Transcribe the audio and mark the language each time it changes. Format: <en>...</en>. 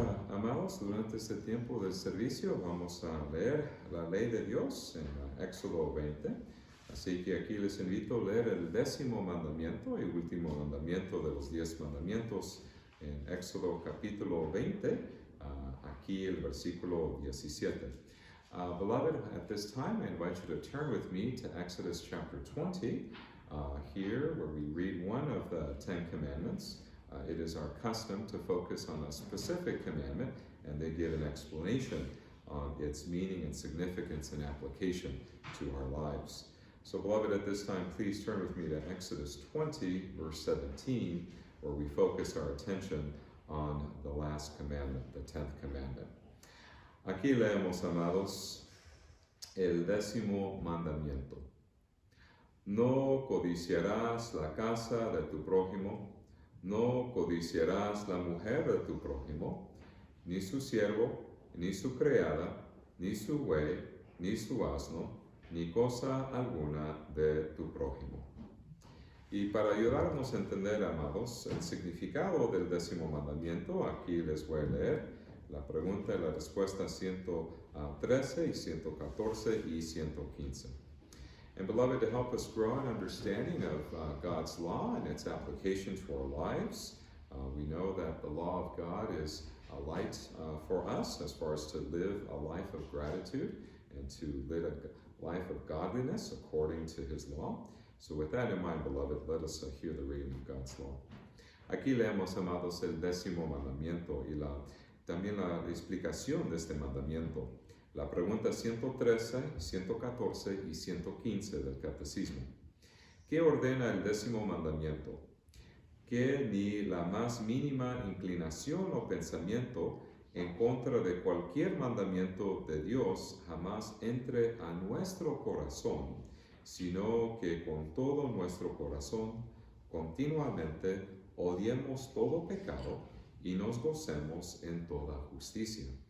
<es>amados, durante este tiempo del servicio vamos a leer la ley de Dios en Éxodo 20. Así que aquí les invito a leer el 10º mandamiento y último mandamiento de los 10 mandamientos en Éxodo capítulo 20, aquí el versículo 17.</es> <en>Beloved, at this time I invite you to turn with me to Exodus chapter 20, here where we read one of the 10 commandments. It is our custom to focus on a specific commandment, and they give an explanation on its meaning and significance and application to our lives. So, beloved, at this time, please turn with me to Exodus 20, verse 17, where we focus our attention on the last commandment, the 10th commandment.</en> <es>Aquí leemos, amados, el 10º mandamiento. No codiciarás la casa de tu prójimo. No codiciarás la mujer de tu prójimo, ni su siervo, ni su criada, ni su buey, ni su asno, ni cosa alguna de tu prójimo. Y para ayudarnos a entender, amados, el significado del 10º mandamiento, aquí les voy a leer la pregunta y la respuesta 113 y 114 y 115.</es> <en>And beloved, to help us grow an understanding of God's law and its application to our lives, we know that the law of God is a light for us as far as to live a life of gratitude and to live a life of godliness according to His law. So with that in mind, beloved, let us hear the reading of God's law.</en> <es>Aquí leemos, amados, el 10º mandamiento y también la explicación de este mandamiento. La pregunta 113, 114 y 115 del Catecismo. ¿Qué ordena el 10º mandamiento? Que ni la más mínima inclinación o pensamiento en contra de cualquier mandamiento de Dios jamás entre a nuestro corazón, sino que con todo nuestro corazón continuamente odiemos todo pecado y nos gocemos en toda justicia.</es>